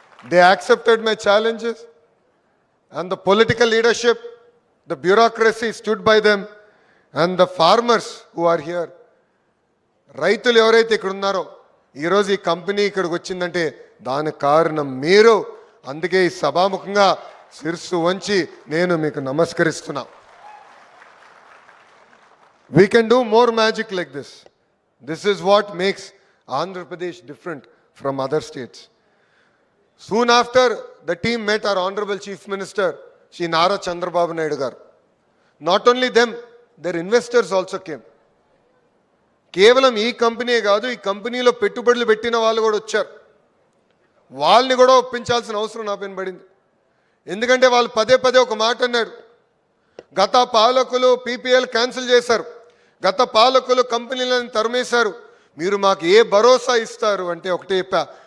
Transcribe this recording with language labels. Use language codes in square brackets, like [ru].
[en] They accepted my challenges, and the political leadership, the bureaucracy stood by them, and the farmers who are here, [te] రైతులు ఎవరైతే ఇక్కడ ఉన్నారో ఈరోజు ఈ company ఇక్కడికి వచ్చిందంటే దానికి కారణం మీరు. అందుకే ఈ సభాముఖంగా శిరస్సు వంచి నేను మీకు నమస్కరిస్తున్నా. [en] We can do more magic like this. This is what makes Andhra Pradesh different from other states. Soon after, the team met our Honorable Chief Minister, Shri Nara Chandrababu Naidu garu. Not only them, their investors also came. [te] కేవలం ఈ company కాదు, ఈ కంపెనీలో పెట్టుబడులు పెట్టిన వాళ్ళు కూడా వచ్చారు. వాళ్ళని కూడా ఒప్పించాల్సిన అవసరం నా పైన పడింది. ఎందుకంటే వాళ్ళు పదే పదే ఒక మాట అన్నారు. గత పాలకులు పీపీఎల్ క్యాన్సిల్ చేశారు, గత పాలకులు కంపెనీలను తరిమేశారు, మీరు మాకు ఏ భరోసా ఇస్తారు అంటే ఒకటే చెప్పా,